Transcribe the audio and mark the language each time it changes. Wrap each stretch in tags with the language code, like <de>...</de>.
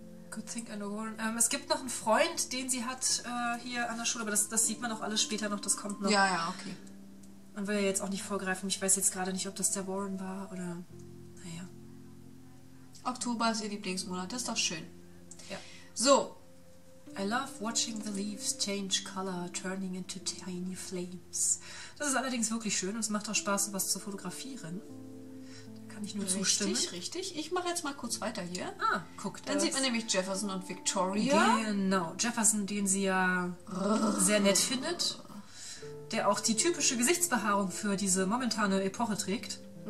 <en>Good thing I know Warren.</en> <de>Es gibt noch einen Freund, den sie hat hier an der Schule, aber das sieht man auch alles später noch, das kommt noch. Ja, okay. Man will ja jetzt auch nicht vorgreifen. Ich weiß jetzt gerade nicht, ob das der Warren war oder... Naja. Oktober ist ihr Lieblingsmonat, das ist doch schön. Ja. So.</de> <en>I love watching the leaves change color, turning into tiny flames.</en> <de>Das ist allerdings wirklich schön und es macht auch Spaß, sowas zu fotografieren. Da kann ich nur zustimmen. Richtig. Ich mache jetzt mal kurz weiter hier. Ah, guck. Dann sieht man nämlich Jefferson und Victoria. Genau. Jefferson, den sie ja sehr nett findet. Der auch die typische Gesichtsbehaarung für diese momentane Epoche trägt.</de>